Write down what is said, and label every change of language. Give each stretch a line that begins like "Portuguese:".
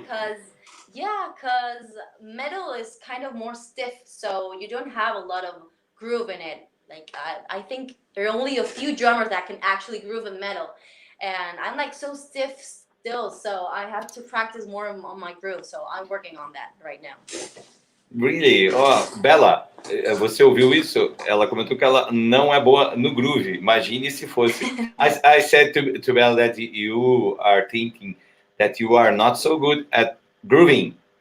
English: because metal is kind of more stiff, so you don't have a lot of groove in it. Like I think there are only a few drummers that can actually groove in metal, and I'm like so stiff still, so I have to practice more on my groove. So I'm working on that right now. Really?
Portuguese: Oh, Bela, você ouviu isso? Ela comentou que ela não é boa no groove. Imagine se fosse.
English: I said to Bella that you are thinking that you are not so good at grooving.